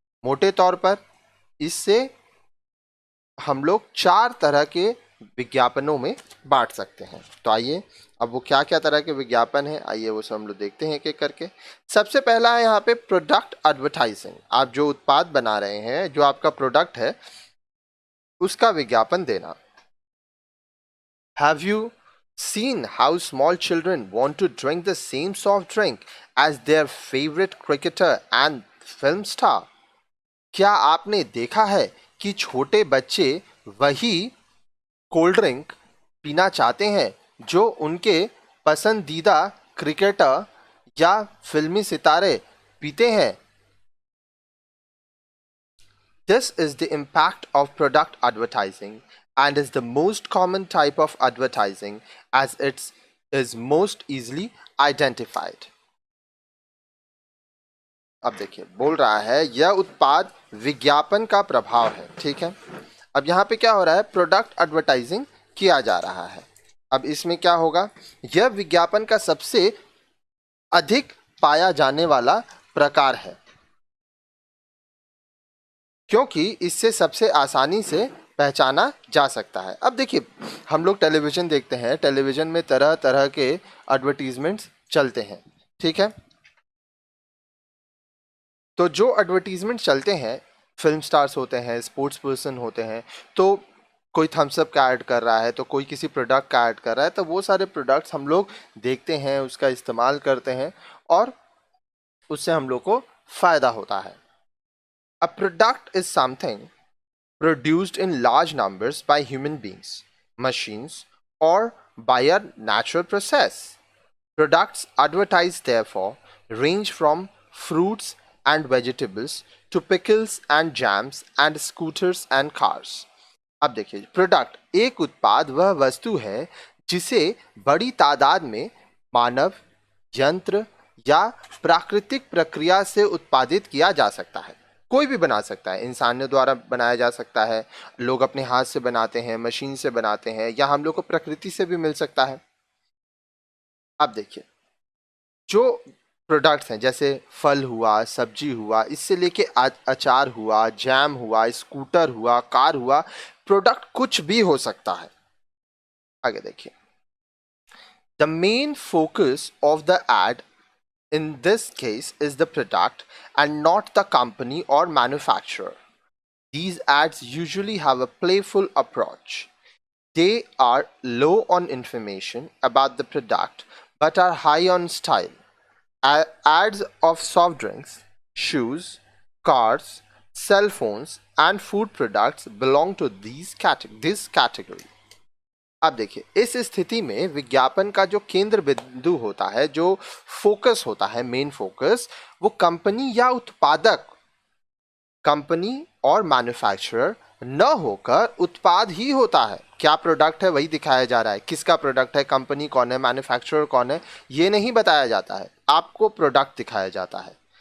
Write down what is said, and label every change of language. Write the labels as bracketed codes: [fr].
[hi] मोटे तौर पर इससे हम लोग 4 तरह के विज्ञापनों में बांट सकते हैं। तो आइए अब वो क्या क्या तरह के विज्ञापन हैं, आइए वो सब हम लोग देखते हैं एक एक करके। सबसे पहला है यहाँ पे प्रोडक्ट एडवर्टाइजिंग। आप जो उत्पाद बना रहे हैं, जो आपका प्रोडक्ट है, उसका विज्ञापन देना। [en] Have you seen how small children want to drink the same soft drink as their favorite cricketer and film star? [hi] क्या आपने देखा है कि छोटे बच्चे वही कोल्ड ड्रिंक पीना चाहते हैं जो उनके पसंदीदा क्रिकेटर या फिल्मी सितारे पीते हैं? [en] This is the impact of product advertising and is the most common type of advertising as it is most easily identified. [hi] अब देखिए बोल रहा है यह उत्पाद विज्ञापन का प्रभाव है। ठीक है, अब यहाँ पे क्या हो रहा है, प्रोडक्ट एडवर्टाइजिंग किया जा रहा है। अब इसमें क्या होगा, यह विज्ञापन का सबसे अधिक पाया जाने वाला प्रकार है क्योंकि इससे सबसे आसानी से पहचाना जा सकता है। अब देखिए हम लोग टेलीविज़न देखते हैं, टेलीविज़न में तरह तरह के एडवर्टीजमेंट्स चलते हैं। ठीक है, तो जो एडवर्टीजमेंट चलते हैं, फिल्म स्टार्स होते हैं, स्पोर्ट्स पर्सन होते हैं, तो कोई थम्स अप का ऐड कर रहा है, तो कोई किसी प्रोडक्ट का ऐड कर रहा है, तो वो सारे प्रोडक्ट्स हम लोग देखते हैं, उसका इस्तेमाल करते हैं और उससे हम लोग को फ़ायदा होता है। [en] A product is something produced in large numbers by human beings, machines, or by a natural process. Products advertised therefore range from fruits and vegetables to pickles and jams and scooters and cars. [hi] अब देखिए, product एक उत्पाद वह वस्तु है जिसे बड़ी तादाद में मानव, यंत्र या प्राकृतिक प्रक्रिया से उत्पादित किया जा सकता है। कोई भी बना सकता है, इंसानों द्वारा बनाया जा सकता है, लोग अपने हाथ से बनाते हैं, मशीन से बनाते हैं, या हम लोग को प्रकृति से भी मिल सकता है। अब देखिए जो प्रोडक्ट्स हैं जैसे फल हुआ, सब्जी हुआ, इससे लेके अचार हुआ, जैम हुआ, स्कूटर हुआ, कार हुआ, प्रोडक्ट कुछ भी हो सकता है। आगे देखिए, [en] The main focus of the ad in this case is the product and not the company or manufacturer. These ads usually have a playful approach. They are low on information about the product but are high on style. Ads of soft drinks, shoes, cars, cell phones and food products belong to this category. [hi] अब देखिए इस स्थिति में विज्ञापन का जो केंद्र बिंदु होता है, जो फोकस होता है, मेन फोकस, वो कंपनी या उत्पादक, कंपनी और मैन्युफैक्चरर न होकर उत्पाद ही होता है। क्या प्रोडक्ट है वही दिखाया जा रहा है, किसका प्रोडक्ट है, कंपनी कौन है, मैन्युफैक्चरर कौन है, ये नहीं बताया जाता है, आपको प्रोडक्ट दिखाया जाता है।